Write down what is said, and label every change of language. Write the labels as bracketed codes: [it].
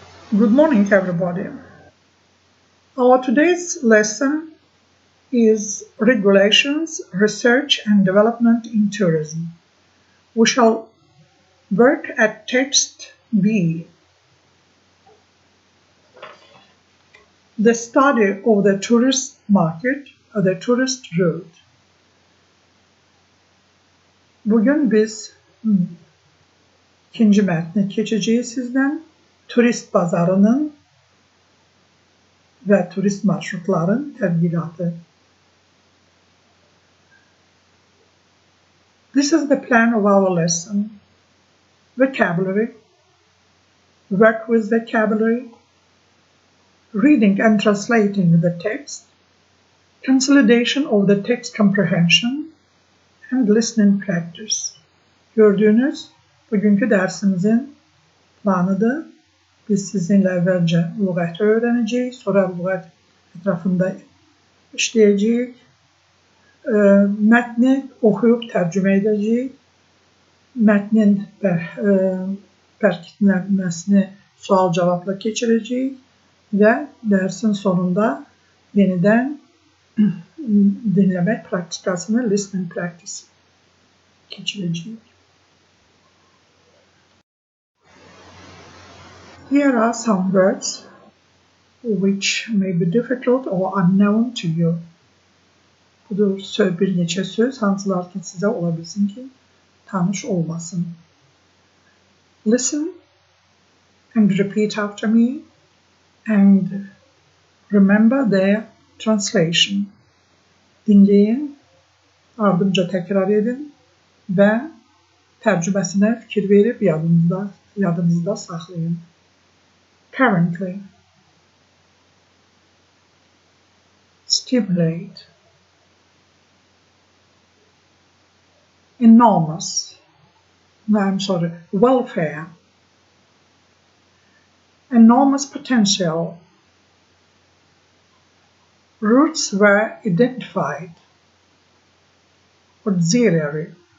[en] Good morning, everybody. Our today's lesson is Regulations, Research and Development in Tourism. We shall work at text B. The study of the tourist market, or the tourist route. [az] Bugün biz ikinci mətni keçəcəyik sizdən. Turist bazarının və turist marşrutların tədqiqatı. [en] This is the plan of our lesson. Vocabulary, work with vocabulary, reading and translating the text, consolidation of the text comprehension, and listening practice. [az] Gördüğünüz bugünkü dersimizin planıdır. Biz sizinlə əvvəlcə lüğəti öyrənəcəyik, sonra lüğət ətrafında işləyəcəyik, mətni oxuyub tərcümə edəcəyik, mətnin bərkitməsini sual-cavabla keçirəcəyik və dərsin sonunda yenidən dinləmək praktikasını, [en] listening practice [az] keçirəcəyik. [en] Here are some words which may be difficult or unknown to you. [az] Budur bir neçə söz, hansılar ki sizə ola bilsin ki, tanış olmasın. [en] Listen and repeat after me and remember their translation. [az] Dinləyin, ardımca təkrar edin və tərcüməsinə fikir verib yadınızda saxlayın. [en] Currently, stimulate, enormous, welfare, enormous potential, routes were identified, auxiliary,